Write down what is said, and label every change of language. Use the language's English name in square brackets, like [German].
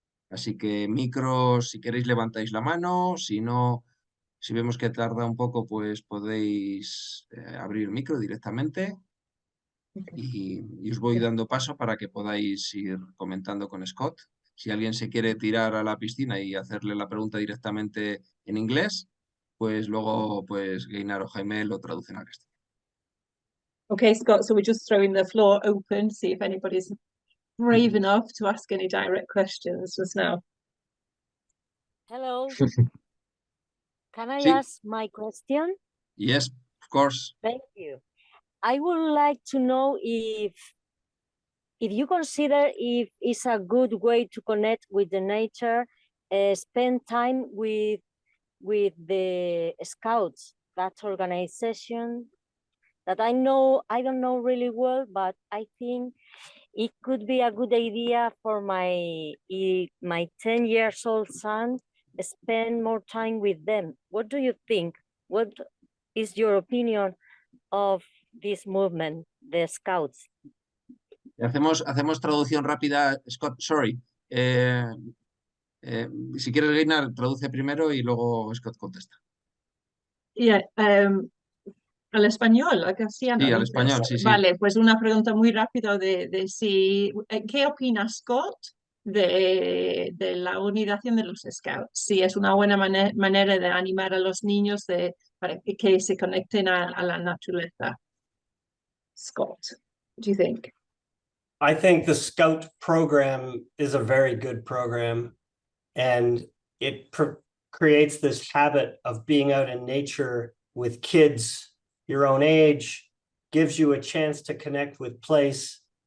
[Spanish] Así que micros, si queréis levantáis la mano, si no, si vemos que tarda un poco, pues podéis abrir el micro directamente. Y os voy dando paso para que podáis ir comentando con Scott. Si alguien se quiere tirar a la piscina y hacerle la pregunta directamente en inglés, pues luego pues Gaynor o Jaime lo traducen al castellano. [English] Okay, Scott, so we're just throwing the floor open to see if anybody's brave enough to ask any direct questions just now. Hello, can I [Spanish] Sí. [English] ask my question? Yes, of course. Thank you. I would like to know if you consider if it's a good way to connect with the nature, spend time with the Scouts, that organization that I don't know really well, but I think it could be a good idea for my 10 years old son, spend more time with them. What do you think? What is your opinion of this movement, the Scouts? [Spanish] Hacemos traducción rápida. [English] Scott, sorry. [Spanish] Si quieres, Gaynor, traduce primero y luego Scott contesta. Yeah, al español, al castellano, Sí, al dices. español, sí, sí. Vale, pues una pregunta muy rápida de si, ¿qué opina Scott de la unificación de los Scouts? Si es una buena manera de animar a los niños para que se conecten a la naturaleza. [English] Scott, what do you think? I think the Scout program is a very good program, and it creates this habit of being out in nature with kids your own age, gives you a chance to connect with place.